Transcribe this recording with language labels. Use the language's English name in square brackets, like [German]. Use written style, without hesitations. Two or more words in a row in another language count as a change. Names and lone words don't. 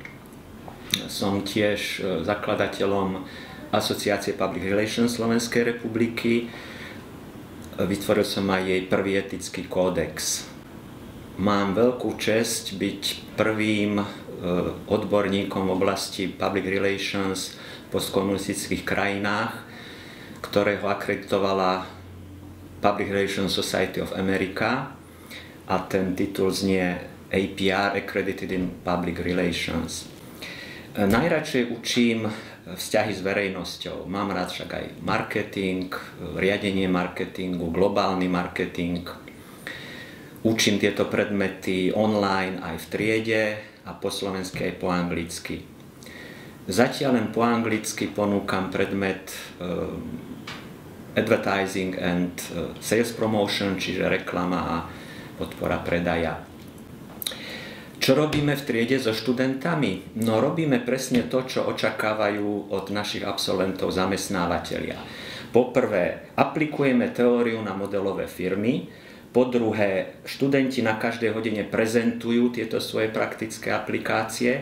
[Slovak] Som tiež zakladateľom Asociácie Public Relations Slovenskej republiky. Vytvoril som aj jej prvý etický kódex. Mám veľkú česť byť prvým odborníkom v oblasti [English] public relations [Slovak] v postkomunistických krajinách, ktorého akreditovala Public Relations Society of America a ten titul znie APR, [English] Accredited in Public Relations. [Slovak] Najradšej učím vzťahy s verejnosťou. Mám rád však aj marketing, riadenie marketingu, globálny marketing. Učím tieto predmety online aj v triede a po slovensky aj po anglicky. Zatiaľ len po anglicky ponúkam predmet [English] advertising and sales promotion, [Slovak] čiže reklama a podpora predaja. Čo robíme v triede so študentami? No robíme presne to, čo očakávajú od našich absolventov zamestnávateľia. Poprvé, aplikujeme teóriu na modelové firmy. Po druhé, študenti na každej hodine prezentujú tieto svoje praktické aplikácie.